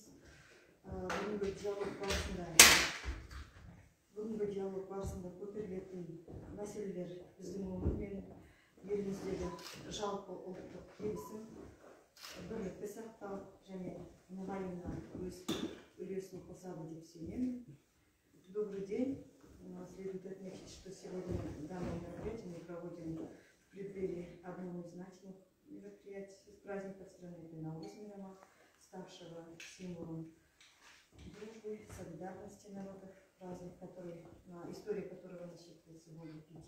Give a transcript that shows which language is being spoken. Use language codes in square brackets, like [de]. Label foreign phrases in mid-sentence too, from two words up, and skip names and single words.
[kk] Бүгінгі диалог барысында көтерілетін мәселелер біздің өңір мен еліміздегі жалпы ұлттық келісім, бірлікті сақтау және нығаюына өз үлесін қосады деп сенемін. [ru] Добрый день. Следует отметить, что сегодня данное мероприятие мы проводим в преддверии одного из значимых мероприятий с праздника страны, это Наурыз мейрамы, ставшего символом дружбы, солидарности народов, праздник, история которого насчитывается более